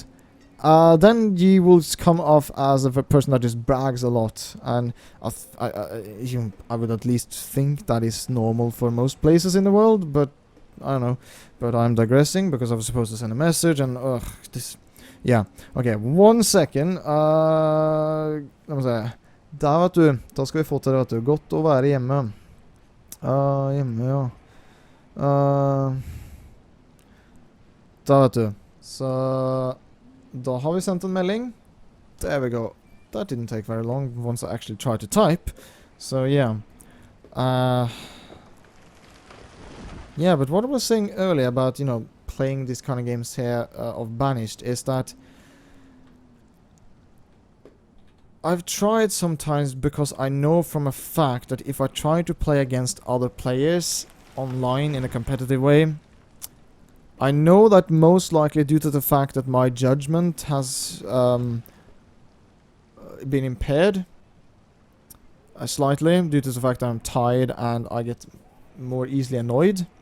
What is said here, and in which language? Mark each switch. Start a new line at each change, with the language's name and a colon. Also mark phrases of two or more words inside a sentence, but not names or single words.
English: Then you will come off as a person that just brags a lot, and I would at least think that is normal for most places in the world, but I don't know. But I'm digressing because I was supposed to send a message, and this, yeah. Okay, 1 second.
Norwegian: La meg se. Der, vet du. Da skal vi få til det, vet du. Godt å være hjemme. Hjemme, ja. Der, vet du. Så da har vi sendt en melding.
English: There we go. That didn't take very long once I actually tried to type. So, yeah. Yeah, but what I was saying earlier about, you know, playing these kind of games here of Banished is that I've tried sometimes, because I know from a fact that if I try to play against other players online in a competitive way, I know that most likely due to the fact that my judgment has been impaired slightly due to the fact that I'm tired and I get more easily annoyed.